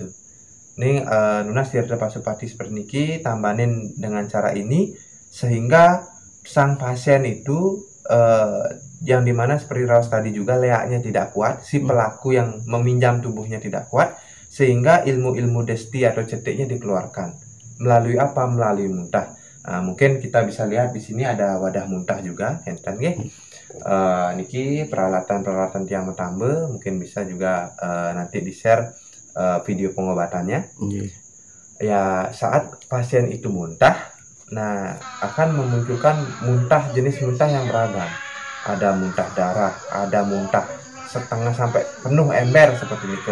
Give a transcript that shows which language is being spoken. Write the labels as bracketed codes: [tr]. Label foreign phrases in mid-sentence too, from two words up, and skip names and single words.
[id] Ini Nunas Tirta Pasupati seperti niki tambahin dengan cara ini sehingga sang pasien itu yang dimana seperti raos tadi juga leaknya tidak kuat, si pelaku yang meminjam tubuhnya tidak kuat, sehingga ilmu-ilmu desti atau cetiknya dikeluarkan melalui apa? Melalui muntah. Nah, mungkin kita bisa lihat di sini ada wadah muntah juga, [ban] enten niki peralatan tiang Metambe, [id] mungkin bisa juga nanti di-share video pengobatannya. Ya saat pasien itu muntah. Nah, akan memunculkan muntah jenis muntah yang beragam. Ada muntah darah, ada muntah setengah sampai penuh ember seperti itu.